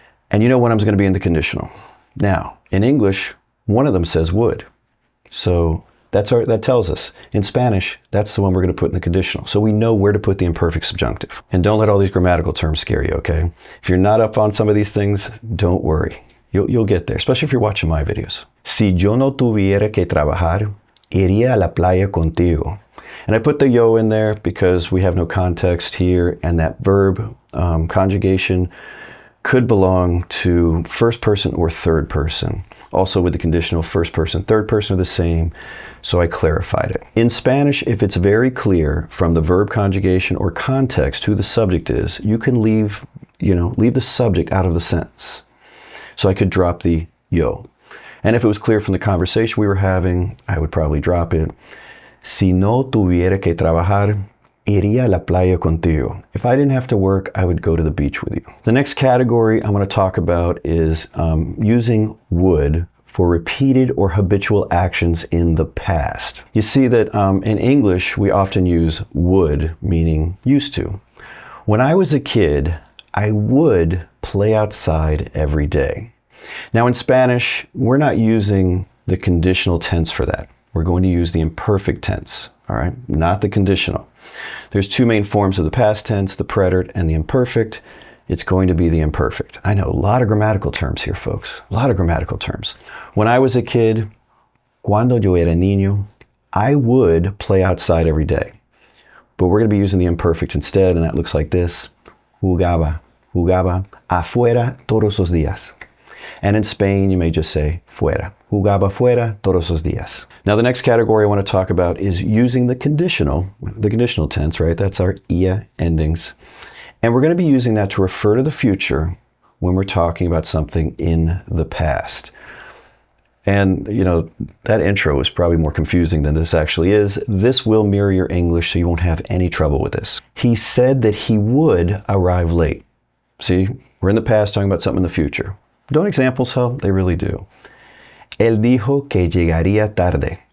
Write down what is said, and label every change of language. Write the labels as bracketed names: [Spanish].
[English] And you know when I'm going to be in the conditional. Now, in English, one of them says would. So that tells us. In Spanish, that's the one we're going to put in the conditional. So we know where to put the imperfect subjunctive. And don't let all these grammatical terms scare you, okay? If you're not up on some of these things, don't worry. You'll get there, especially if you're watching my videos. [Spanish] Si yo no tuviera que trabajar, iría a la playa contigo. [English] And I put the yo in there because we have no context here, and that verb conjugation could belong to first person or third person. Also with the conditional, first person, third person are the same, so I clarified it. In Spanish, if it's very clear from the verb conjugation or context who the subject is, you can leave the subject out of the sentence. So I could drop the yo. And if it was clear from the conversation we were having, I would probably drop it. [Spanish] Si no tuviera que trabajar, iría a la playa contigo. [English] If I didn't have to work, I would go to the beach with you. The next category I'm going to talk about is using would for repeated or habitual actions in the past. You see that in English, we often use would, meaning used to. When I was a kid, I would play outside every day. Now in Spanish, we're not using the conditional tense for that. We're going to use the imperfect tense, all right? Not the conditional. There's two main forms of the past tense, the preterite and the imperfect. It's going to be the imperfect. I know, a lot of grammatical terms here, folks. A lot of grammatical terms. When I was a kid, [Spanish] cuando yo era niño, [English] I would play outside every day. But we're going to be using the imperfect instead, and that looks like this. [Spanish] Jugaba afuera todos los días. And in Spain, you may just say fuera. Jugaba fuera todos los días. [English] Now, the next category I want to talk about is using the conditional tense, right? That's our ia endings. And we're going to be using that to refer to the future when we're talking about something in the past. And, you know, that intro is probably more confusing than this actually is. This will mirror your English, so you won't have any trouble with this. He said that he would arrive late. See, we're in the past talking about something in the future. Don't examples help? They really do. [Spanish] Él dijo que llegaría tarde.